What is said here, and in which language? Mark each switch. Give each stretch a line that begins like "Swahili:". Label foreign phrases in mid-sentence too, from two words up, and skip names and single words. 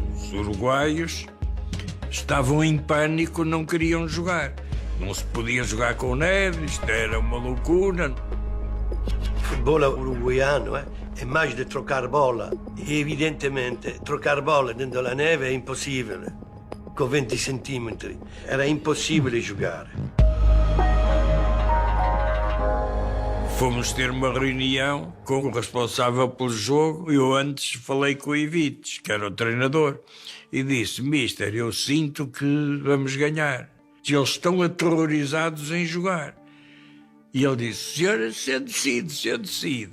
Portuguese: Os uruguaios estavam em pânico, não queriam jogar. Não se podia jogar com neve, isto era uma loucura. Futebol uruguaiano è mais de trocar bola.
Italian: E evidentemente
Portuguese: trocar bola
Italian: dentro la neve è impossibile. Con 20 centimetri era impossibile giocare.
Portuguese: Fomos ter uma reunião com o responsável pelo jogo. Eu antes falei com o Ivites, que era o treinador, e disse: Mister, eu sinto que vamos ganhar. Eles estão aterrorizados em jogar. E ele disse: senhor, se decide.